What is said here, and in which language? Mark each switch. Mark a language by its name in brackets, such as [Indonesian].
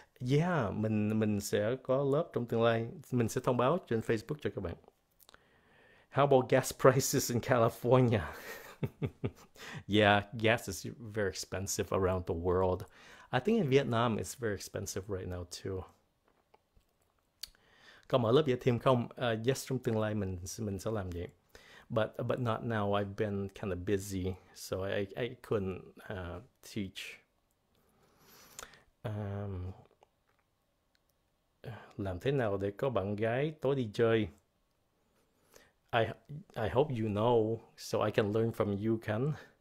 [Vietnamese] Yeah, mình sẽ có lớp trong tương lai. Mình sẽ thông báo trên Facebook cho các bạn. [English] How about gas prices in California? Yeah, gas is very expensive around the world. I think in Vietnam it's very expensive right now too. [Vietnamese] Có mở lớp dạy thêm không? Yes, trong tương lai mình sẽ làm vậy. [English] But not now. I've been kind of busy, so I couldn't teach. [Vietnamese] Làm thế nào để có bạn gái tối đi chơi? [English] I hope you know, so I can learn from you, Ken.